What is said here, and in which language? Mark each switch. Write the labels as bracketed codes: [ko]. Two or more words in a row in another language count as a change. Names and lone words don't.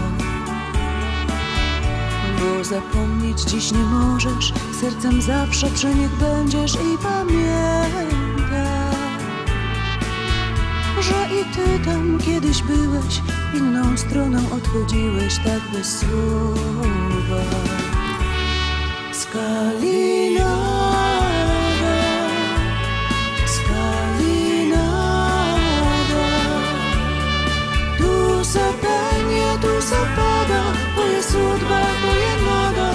[pl] Bo zapomnieć dziś nie możesz, sercem zawsze przy nich będziesz i pamiętaj, że i ty tam kiedyś byłeś, inną stroną odchodziłeś tak bez słowa. [hr] Skalinada, Skalinada, tu se penie, tu se pada, to jest sudba, to jest nada.